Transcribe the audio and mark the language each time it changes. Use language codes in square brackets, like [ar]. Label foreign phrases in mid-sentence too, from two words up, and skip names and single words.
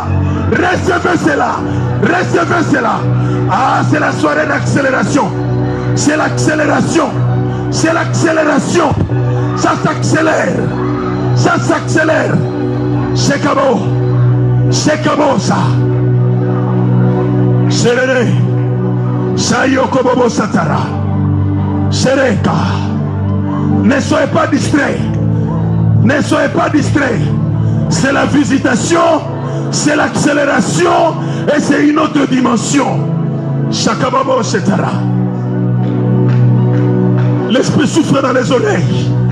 [fr] Recevez cela. Recevez cela. Ah, c'est la soirée d'accélération. C'est l'accélération. C'est l'accélération. Ça s'accélère. Ça s'accélère. C'est comme ça. Serene. Sayokobobo Satara. Sereka. Ne soyez pas distraits. Ne soyez pas distraits. C'est la visitation, c'est l'accélération et c'est une autre dimension. Shakababo Setara. L'esprit souffle dans les oreilles.